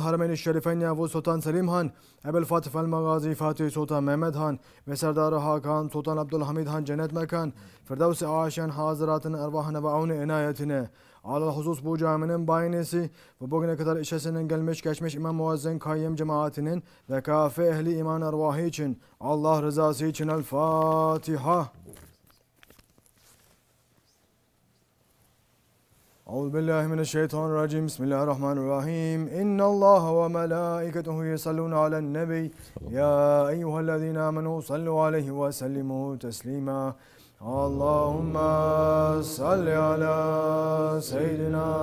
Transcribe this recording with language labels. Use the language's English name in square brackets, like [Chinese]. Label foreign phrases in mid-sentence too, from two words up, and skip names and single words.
[Turkish] Harameyn-i Şerifen Yavuz Sultan Selim Han, Ebel Fatih el-Magazi Fatih Sultan Mehmet Han ve Serdar-ı Hakan Sultan Abdülhamid Han cennet mekan, Firdevs-i Aşen Hazretinin ervahına ve avni inayetine, [Arabic] على الخصوص [Turkish] bu caminin bayinesi ve bugüne kadar işesinin gelmiş geçmiş İmam Muazzin Kayyem cemaatinin ve kafe ehli iman ervahı için, Allah rızası için El Fatiha. [Arabic] أعوذ بالله من الشيطان الرجيم بسم الله الرحمن الرحيم إن الله وملائكته يصلون على النبي يا أيها الذين آمنوا صلوا عليه وسلموا تسليما اللهم صل على سيدنا